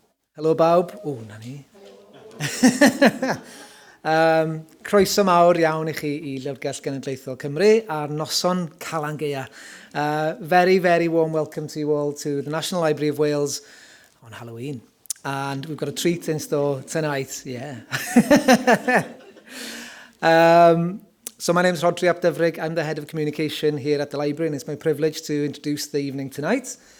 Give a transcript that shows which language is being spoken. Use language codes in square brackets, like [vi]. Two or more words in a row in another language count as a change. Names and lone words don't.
[cy] Helo bawb. O, na ni. Croeso mawr iawn i chi i Llyfrgell Genedlaethol Cymru a'r noson Calan Gaea. [en] Very, very warm welcome to you all to the National Library of Wales on Halloween. And we've got a treat in store tonight, yeah. So my name is Rodri ap Dyfrig. I'm the head of communication here at the library, and it's my privilege to introduce the evening tonight.